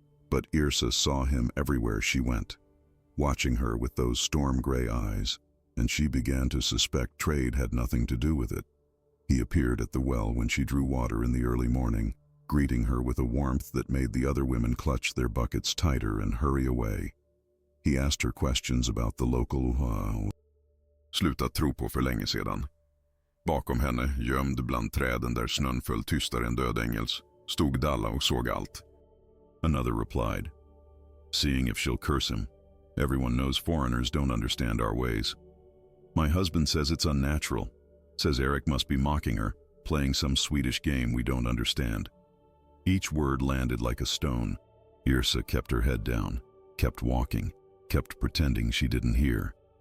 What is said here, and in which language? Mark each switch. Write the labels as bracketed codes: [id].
[en] But Yrsa saw him everywhere she went, watching her with those storm-gray eyes, and she began to suspect trade had nothing to do with it. He appeared at the well when she drew water in the early morning, greeting her with a warmth that made the other women clutch their buckets tighter and hurry away. He asked her questions about the local [sv] Slutat tro på för länge sedan. Bakom henne, gömd bland träden där snön föll tystare än dödängels, stod Dalla och såg allt. [en] Another replied, seeing if she'll curse him. Everyone knows foreigners don't understand our ways. My husband says it's unnatural. Says Eric must be mocking her, playing some Swedish game we don't understand. Each word landed like a stone. Yrsa kept her head down, kept walking, kept pretending she didn't hear.